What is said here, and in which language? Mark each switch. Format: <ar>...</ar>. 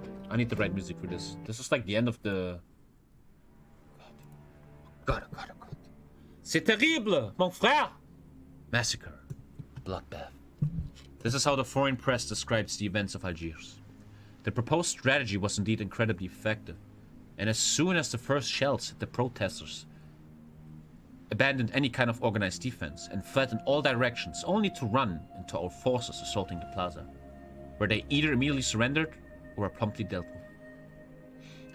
<en>I need the right music for this. This is like the end of the... God.</en> <fr>C'est terrible, mon frère!</fr> <en>Massacre. Bloodbath. This is how the foreign press describes the events of Algiers. The proposed strategy was indeed incredibly effective. And as soon as the first shells hit the protesters, abandoned any kind of organized defense and fled in all directions, only to run into our forces assaulting the plaza, where they either immediately surrendered or were promptly dealt with.</en>